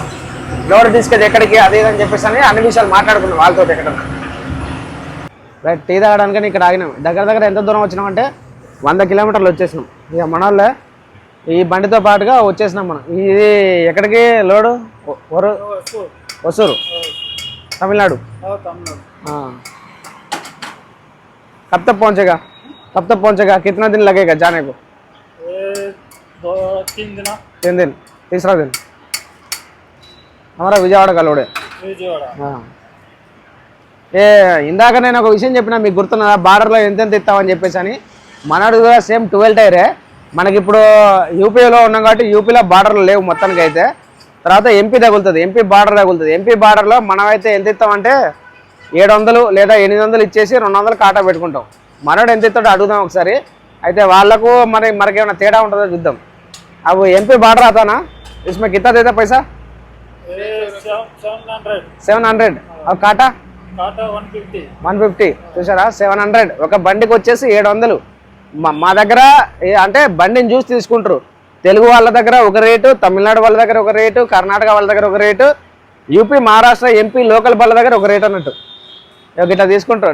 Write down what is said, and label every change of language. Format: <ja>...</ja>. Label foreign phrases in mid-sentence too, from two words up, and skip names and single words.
<te>లోడ్ తీసుకెళ్ళి ఎక్కడికి అది అని చెప్పేసి అని అన్ని విషయాలు మాట్లాడుకున్నాం వాళ్ళతో. ఎక్కడన్నా రైట్ టీ తాగడానికి ఇక్కడ ఆగినాం. దగ్గర ఎంత దూరం వచ్చినామంటే 100 కిలోమీటర్లు వచ్చేసినాం. ఇక మన వాళ్ళే ఈ బండితో పాటుగా వచ్చేసినాం మనం. ఇది ఎక్కడికి లోడు, ఒసూరు तमिलनाडु।</te> <hi>कब तक पहुंचेगा कितना दिन लगेगा जाने को? 3 दिन। तीसरा दिन हमारा विजयवाड़ा का लोड है।</hi> <te>ఏ ఇందాక నేను ఒక విషయం చెప్పినా మీకు గుర్తున్నదా, బార్డర్లో ఎంత ఇస్తామని చెప్పేసి అని. మనడు కూడా సేమ్ 12 టైరే. మనకి ఇప్పుడు యూపీలో ఉన్నాం కాబట్టి యూపీలో బార్డర్లు లేవు మొత్తానికి అయితే. తర్వాత ఎంపీ తగులుతుంది, ఎంపీ బార్డర్ తగులుతుంది. ఎంపీ బార్డర్లో మనమైతే ఎంత ఇస్తామంటే 700 లేదా 800 ఇచ్చేసి 200 కాటా పెట్టుకుంటాం. మనడు ఎంత ఇస్తాడో అడుగుదాం ఒకసారి. అయితే వాళ్ళకు మనకేమైనా తేడా ఉంటుందో చూద్దాం.</te> <hi>अब एमपी बॉर्डर आता ना, इसमें कितना देता पैसा? 700। और काटा 150 చూసారా 700.</hi> <te>ఒక బండికి వచ్చేసి 700. మా దగ్గర అంటే బండిని చూసి తీసుకుంటారు. తెలుగు వాళ్ళ దగ్గర ఒక రేటు, తమిళనాడు వాళ్ళ దగ్గర ఒక రేటు, కర్ణాటక వాళ్ళ దగ్గర ఒక రేటు, యూపీ మహారాష్ట్ర ఎంపీ లోకల్ వాళ్ళ దగ్గర ఒక రేటు అన్నట్టు ఇట్లా తీసుకుంటారు.</te>